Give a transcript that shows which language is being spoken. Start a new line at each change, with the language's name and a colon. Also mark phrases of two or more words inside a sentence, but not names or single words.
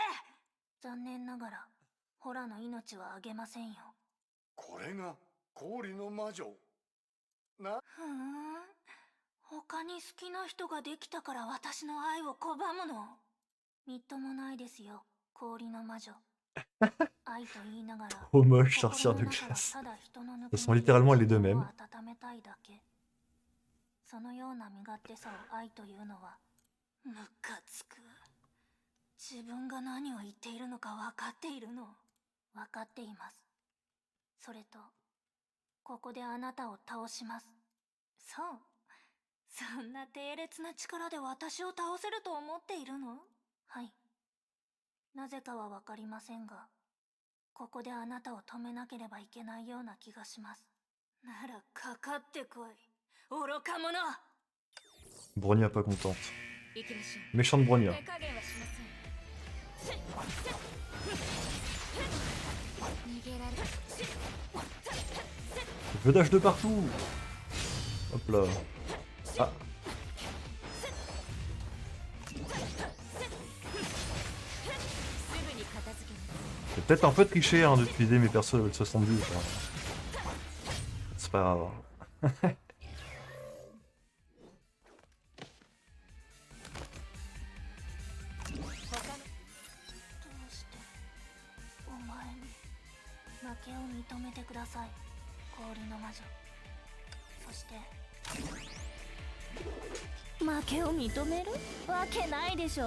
Japanese: 残念ながらホラの命はあげませんよ。これが氷の魔女な。ふーん、他に好きな人ができたから私の愛を拒むの？みっともないですよ、氷の魔女。愛と言いながら
French: Trop moche,
Japanese: 心
French: sorcière
Japanese: の
French: de
Japanese: 中は
French: glace.
Japanese: ただ人のぬく
French: Ce sont
Japanese: もりで
French: littéralement les deux
Japanese: 自分を
French: mêmes.
Japanese: 温めたいだけ。そのような身勝手さを愛というのはムカつく。自分が何を言っているのか分かっているの？分かっています。それとここであなたを倒します。そう、そんな低劣な力で私を倒せると思っているの？はい。なぜかは分かりませんが、ここであなたを止めなければいけないような気がします。ならかかってこい、愚か者。
French: Bronia pas contente.
Japanese: 行きましょ
French: Méchante Bronia.
Japanese: う。手加減はしません。逃げられる。
French: Vedage de partout! Hop là. Ah,
Japanese: すぐに片付けます。
French: c'est peut-être un peu triché hein, d'utiliser mes persos level 70. C'est pas grave.
Japanese: どうしてお前に負けを認めてください、氷の魔女。そして負けを認めるわけないでしょ。